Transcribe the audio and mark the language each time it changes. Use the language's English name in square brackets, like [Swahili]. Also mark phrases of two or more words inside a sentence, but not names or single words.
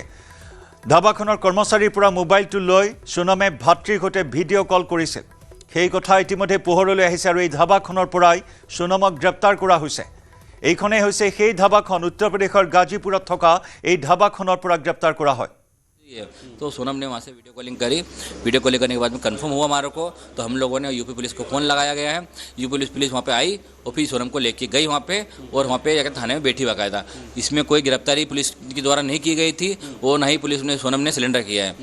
[Assamese] ধাবাখনৰ কৰ্মচাৰীৰ পৰা মোবাইলটো লৈ সোনমে ভাতৃৰ সৈতে ভিডিঅ' কল কৰিছিল। সেই কথা ইতিমধ্যে পোহৰলৈ আহিছে আৰু এই ধাবাখনৰ পৰাই সোনমক গ্ৰেপ্তাৰ কৰা হৈছে। এইখনেই হৈছে সেই ধাবাখন, উত্তৰ প্ৰদেশৰ গাজীপুৰত থকা এই ধাবাখনৰ পৰা গ্ৰেপ্তাৰ কৰা হয়। [Hindi] तो सोनम ने वहाँ से [English] video calling [Hindi] करी। [English] video calling [Hindi] करने के बाद में कंफर्म हुआ हमारे को, तो हम लोगों ने यूपी पुलिस को फ़ोन लगाया गया है। यूपी पुलिस वहाँ पे आई और फिर सोनम को लेके गई वहाँ पे और वहाँ पे जाकर थाने में बैठी बाकायदा। इसमें कोई गिरफ्तारी पुलिस के द्वारा नहीं की गई थी और ना ही पुलिस ने सोनम ने सिलेंडर किया है।